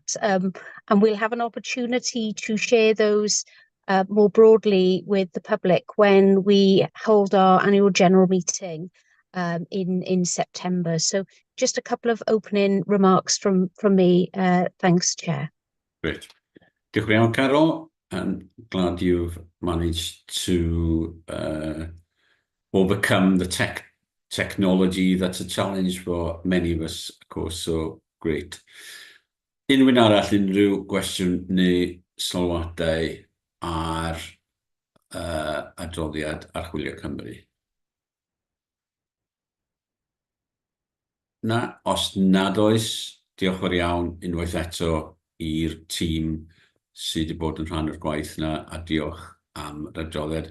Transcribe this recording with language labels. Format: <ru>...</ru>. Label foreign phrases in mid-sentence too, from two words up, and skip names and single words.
<en>And we'll have an opportunity to share those more broadly with the public when we hold our annual general meeting in September. So just a couple of opening remarks from me. Thanks, Chair. Great.</en> <cy>Diolch yn fawr, Carol.</cy> <en>I'm glad you've managed to overcome the technology. That's a challenge for many of us, of course, so great.</en> <cy>Unrhyw arall, unrhyw gwestiwn neu sylwadau ar adroddiad Archwilio Cymru? Na, os nad oes, diolch yn iawn unwaith eto i'r tîm sydd wedi bod yn rhan o'r gwaith yna, a diolch am yr adroddiad.</cy>